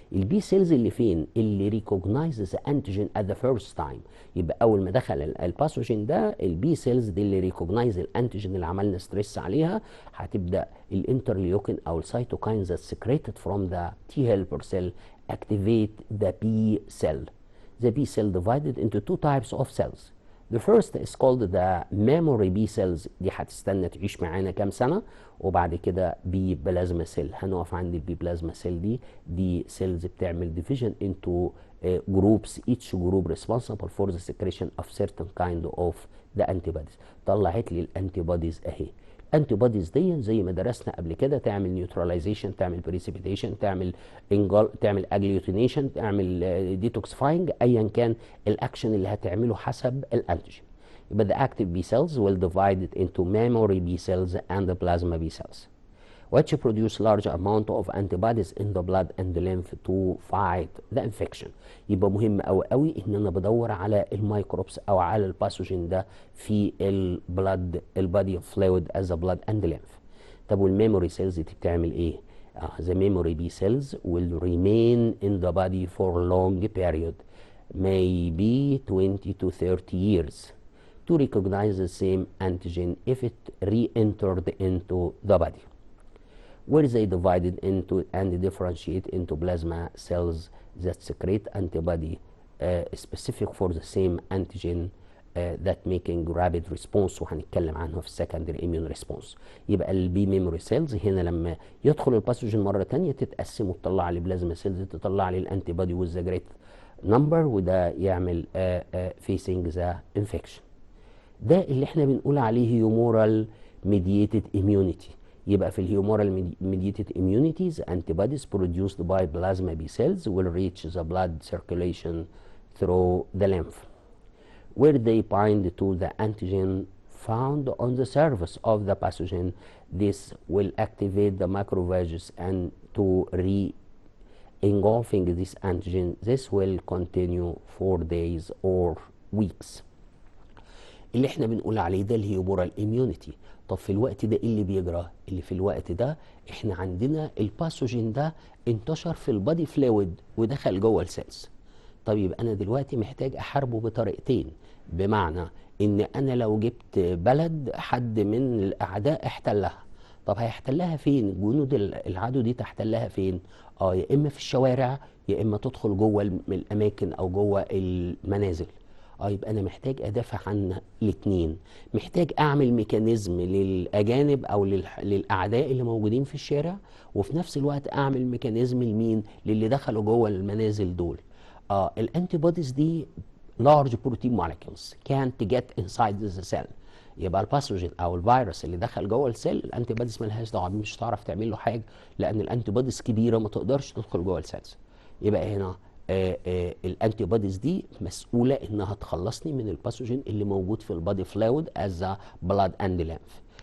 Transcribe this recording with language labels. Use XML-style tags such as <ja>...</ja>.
<ar>البي سيلز اللي فين؟ اللي ريكوجنايزز انتيجين</ar> <en>At the first time.</en> <ar>يبقى اول ما دخل الباثوجين ده البي سيلز دي اللي ريكوجنايز الانتيجين اللي عملنا ستريس عليها، هتبدا الانترليوكين او السيتوكاينز</ar> <en>that secreted from the T helper cell activate the B cell. The B cell divided into two types of cells. The first is called the memory B cells،</en> <ar>دي هتستنى تعيش معانا كام سنة، وبعد كده بي بلازما سيل. هنقف عند البي بلازما سيل دي سيلز بتعمل</ar> <en>division into groups، each group responsible for the secretion of certain kind of the antibodies.</en> <ar>طلعت لي الانتي بوديز اهي. الانتي بوديز دي زي ما درسنا قبل كده تعمل نيوتراليزيشن، تعمل بريسيبيتيشن، تعمل اجليوتينيشن، تعمل ديتوكسفاينج، ايا كان الاكشن اللي هتعمله حسب الانتيجين.</ar> <en>يبقى the active B cells will divide it into memory B cells and the plasma B cells, which produce large amount of antibodies in the blood and the lymph to fight the infection.</en> <ar>يبقى مهم قوي قوي ان انا بدور على الميكروبس او على الباثوجين ده في البلد البادي فلويد</ar> <en>as a blood and lymph.</en> <ar>طب والميموري سيلز دي بتعمل ايه؟</ar> <en>The memory B cells will remain in the body for long period, maybe 20 to 30 years, to recognize the same antigen if it re-entered into the body, where they divided into and differentiate into plasma cells that secrete antibody specific for the same antigen that making rapid response،</en> <ar>وهنتكلم عنها في</ar> <en>secondary immune response.</en> <ar>يبقى البي ميموري سيلز هنا لما يدخل الباثوجين مره ثانيه تتقسم وتطلع لي بلازما سيلز تطلع لي الانتي بودي وذ جريت نمبر، وده يعمل فيسنج ذا انفكشن. ده اللي احنا بنقول عليه هيومورال ميدييتد immunity.</ar> <en>يبقى في الهيومورال mediated immunities antibodies produced by plasma B cells will reach the blood circulation through the lymph, where they bind to the antigen found on the surface of the pathogen. This will activate the macrophages and to engulfing this antigen. This will continue for days or weeks.</en> <ar>اللي احنا بنقول عليه ده الهيومورال immunity. طب في الوقت ده ايه اللي بيجرى؟ اللي في الوقت ده احنا عندنا الباثوجين ده انتشر في البادي فلويد ودخل جوه السيلز. طب يبقى انا دلوقتي محتاج احاربه بطريقتين، بمعنى ان انا لو جبت بلد حد من الاعداء احتلها، طب هيحتلها فين؟ جنود العدو دي تحتلها فين؟ يا اما في الشوارع يا اما تدخل جوه الاماكن او جوه المنازل. يبقى انا محتاج ادافع عن الاثنين. محتاج اعمل ميكانيزم للاجانب او للاعداء اللي موجودين في الشارع، وفي نفس الوقت اعمل ميكانيزم لمين؟ للي دخلوا جوه المنازل دول.</ar> <en>الانتي بوديز دي large protein molecules can't get inside the cell.</en> <ar>يبقى الباثوجين او الفيروس اللي دخل جوه السيل الانتي بوديز مالهاش دعوه بيه، مش هتعرف تعمل له حاجه لان الانتي بوديز كبيره ما تقدرش تدخل جوه السيلز. يبقى هنا الانتي بوديز دي مسؤوله انها تخلصني من الباثوجين اللي موجود في البادي فلويد از بلاد اند ليمف.</ar>